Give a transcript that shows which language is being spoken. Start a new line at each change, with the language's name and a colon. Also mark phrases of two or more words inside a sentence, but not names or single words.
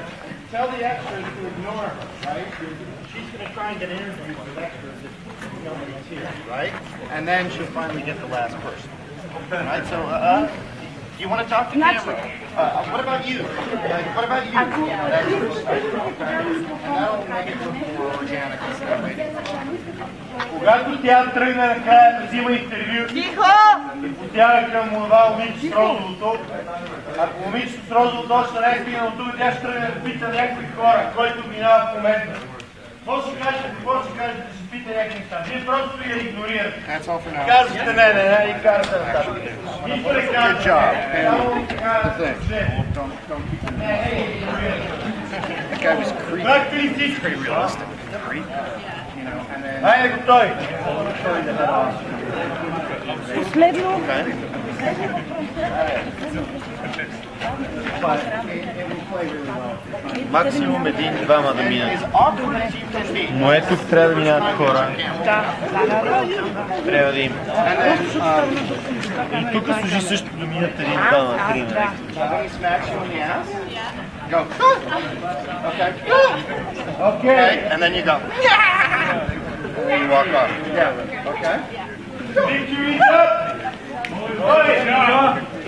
English: Tell the extras to ignore her, right? She's going to try and get interviews with extras if nobody's here, right? And then she'll finally get the last person. All right, so, do you want to talk to camera? What about you? What about you? And that'll make it look more organic.
Bulgarian: Когато тя тръгна накрая да взима интервю, и потяга към това момиче с розовото, ако момичето с розовото още не е стигнало тук, тя ще тръгне да пита някакви хора, който минава в момента. Какво ще кажете, да се пита някакви неща? Вие просто я игнорирате. Кажете не, и карате нататък. И прекарате. Само така да се
English: That guy was creepy. Pretty realistic. Creepy. You know, and then.
Bulgarian: Хайде готови. Последно. Максимум един-двама да минат. Но ето тук трябва да минат хора. Трябва да има. И тук служи също да минат един-двама, три.
English: Go. Okay. Okay. And then you go. And then you walk off. Yeah. Okay. Victory's up!